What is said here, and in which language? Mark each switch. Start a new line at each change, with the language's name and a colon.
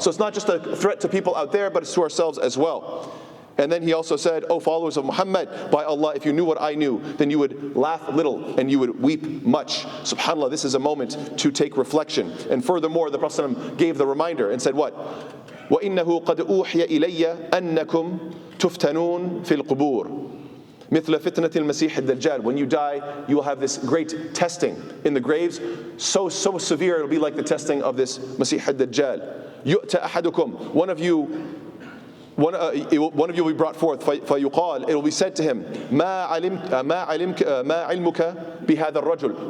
English: So it's not just a threat to people out there, but it's to ourselves as well. And then he also said, O followers of Muhammad, by Allah, if you knew what I knew, then you would laugh little and you would weep much. SubhanAllah, this is a moment to take reflection. And furthermore, the Prophet gave the reminder and said what?
Arabic: وَإِنَّهُ قَدْ أُوحِيَ إِلَيَّ أَنَّكُمْ تُفْتَنُونَ فِي الْقُبُورِ مثل فتنة المسيح الدجال.
English: When you die, you will have this great testing in the graves, so severe it'll be like the testing of this Masih al-Dajjal.
Arabic: يُؤْتَ أَحَدُكُمْ.
English: One of you will be brought forth.
Arabic: فَيُقال,
English: it will be said to him,
Arabic: ما علمك بهذا الرجل.